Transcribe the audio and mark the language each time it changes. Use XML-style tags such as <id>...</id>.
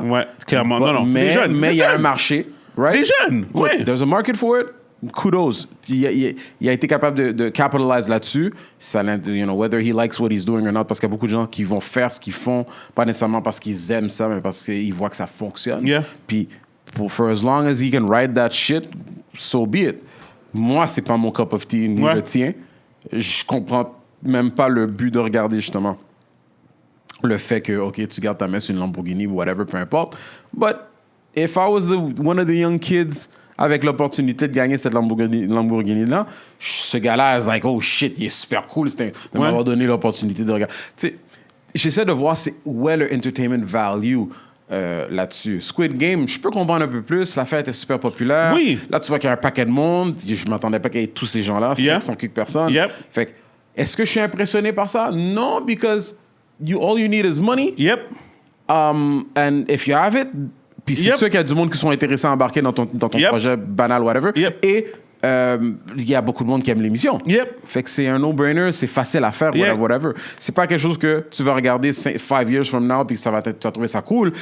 <fr>Ouais, clairement. Non, c'est des jeunes. Mais il y a un marché. Right? C'est des jeunes. Ouais.</fr> <en>There's a market for it. Kudos.</en> <fr>Il a été capable de capitalize là-dessus. Ça,</fr> <en>you know, whether he likes what he's doing or not,</en> <fr>parce qu'il y a beaucoup de gens qui vont faire ce qu'ils font, pas nécessairement parce qu'ils aiment ça, mais parce qu'ils voient que ça fonctionne.</fr> <en>Yeah. Puis, for as long as he can ride that shit, so be it.</en> <fr>Moi, c'est pas mon cup of tea ni le tien. Je comprends même pas le but de regarder, justement, le fait que, OK, tu gardes ta main sur une Lamborghini ou whatever, peu importe.</fr> <en>But if I was one of the young kids</en> <fr>avec l'opportunité de gagner cette Lamborghini-là, ce gars-là,</fr> <en>is like, oh shit,</en> <fr>il est super cool de m'avoir donné l'opportunité de regarder. Tu sais, j'essaie de voir où est le entertainment value là-dessus. Squid Game, je peux comprendre un peu plus. La fête est super populaire. Oui. Là, tu vois qu'il y a un paquet de monde. Je ne m'attendais pas qu'il y ait tous ces gens-là, 500 quelques personnes.</fr> <en>Yep.</en> <fr>Fait que, est-ce que je suis impressionné par ça?</fr> <en>Non, because all you need is money. Yep. And if you have it,</en> <fr>puis c'est sûr qu'il y a du monde qui sont intéressés à embarquer dans ton projet banal, whatever.</fr> <en>Yep.</en> <fr>Et il y a beaucoup de monde qui aime l'émission.</fr> <en>Yep.</en> <fr>Fait que c'est un no-brainer, c'est facile à faire, whatever. C'est pas quelque chose que tu vas regarder</fr> <en>5 years from now</en> <fr>puis que tu vas trouver ça cool.</fr>